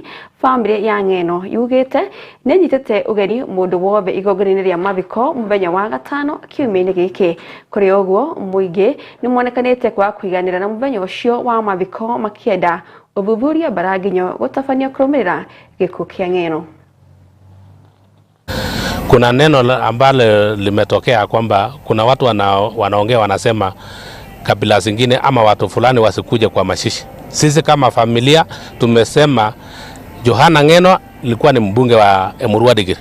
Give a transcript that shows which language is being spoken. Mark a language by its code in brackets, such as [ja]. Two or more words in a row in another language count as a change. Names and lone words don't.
[ki] Family ya Ngeno yugite ni nyitete ugeni mundu wothe igongona-ini ria mathiko muthenya wa gatano kiumia-ini giki. Kuri oguo muingi ni monekanite kwa kwiganira na muthenya ucio wa mathiko makienda uthuthuria baraginyo gutafania kurumirira gikuo kia Ngeno. [sw] Kuna neno ambalo limetokea kwamba kuna watu wanaongea wanasema kabila zingine ama watu fulani wasikuje kwa mashishi. Sisi kama familia tumesema Johan Ngeno ilikuwa ni mbunge wa Emurua Dikirr.